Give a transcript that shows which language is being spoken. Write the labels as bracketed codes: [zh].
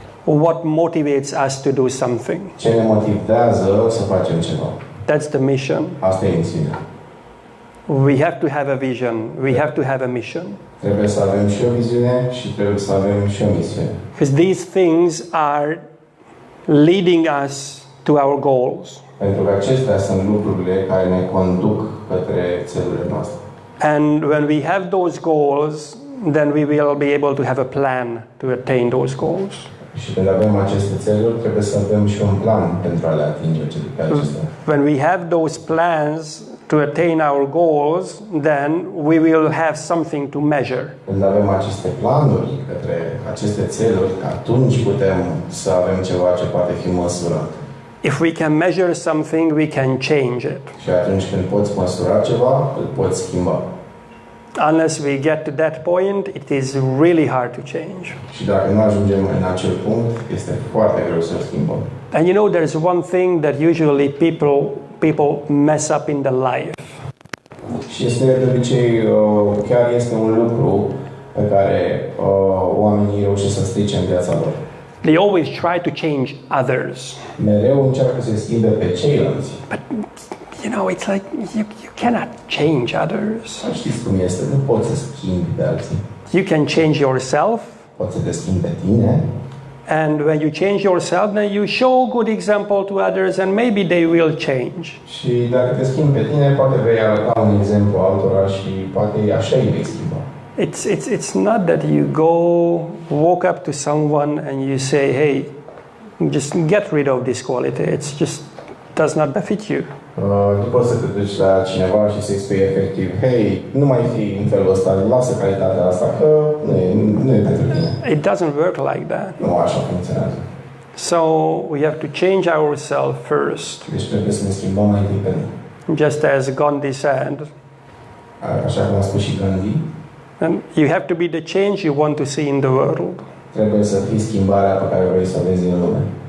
[en] What motivates us to do something? [ro] Ce ne motivează să facem ceva? [en] That's the mission. [ro] Asta e misiunea. [en] We have to have a vision. We have to have a mission. [ro] Trebuie să avem și o viziune și trebuie să avem și o misiune. [en] Because these things are leading us to our goals. [ro] Pentru că acestea sunt lucrurile care ne conduc către țelurile noastre. [en] And when we have those goals, then we will be able to have a plan to attain those goals. [ro] Și când avem aceste țeluri, trebuie să avem și un plan pentru a le atinge pe acestea. [en] When we have those plans to attain our goals, then we will have something to measure. [ro] Când avem aceste planuri către aceste țeluri, atunci putem să avem ceva ce poate fi măsurat. [en] If we can measure something, we can change it. [ro] Și atunci când poți măsura ceva, îl poți schimba. [en] Unless we get to that point, it is really hard to change. [ro] Și dacă nu ajungem în acel punct, este foarte greu să schimbăm. [en] And you know, there's one thing that usually people mess up in their life. [ro] Și este de obicei, chiar este un lucru pe care oamenii reușesc să strice în viața lor. [en] They always try to change others. [ro] Mereu încearcă să schimbe pe ceilalți. [en] But you know, it's like you cannot change others. [ro] Știți cum este, nu poți să schimbi pe alții. [en] You can change yourself. [ro] poți să te schimbi pe tine. [en] And when you change yourself, then you show a good example to others and maybe they will change. [ro] Și dacă te schimbi pe tine, poate vei arăta un exemplu altora și poate așa îi vei schimba. [en] It's not that you go walk up to someone and you say, hey, just get rid of this quality. It's just does not befit you. [ro] Tu poți să te duci la cineva și să-i spui efectiv, hei, nu mai fi în felul ăsta, lasă calitatea asta, că nu e pentru tine. [en] It doesn't work like that. [ro] Nu așa funcționează. [en] So we have to change ourselves first. [ro] Deci trebuie să ne schimbăm mai întâi pe noi. [en] Just as Gandhi said. [ro] Așa cum a spus și Gandhi. [en] And you have to be the change you want to see in the world. [ro] Trebuie să fii schimbarea pe care vrei să o vezi în lume.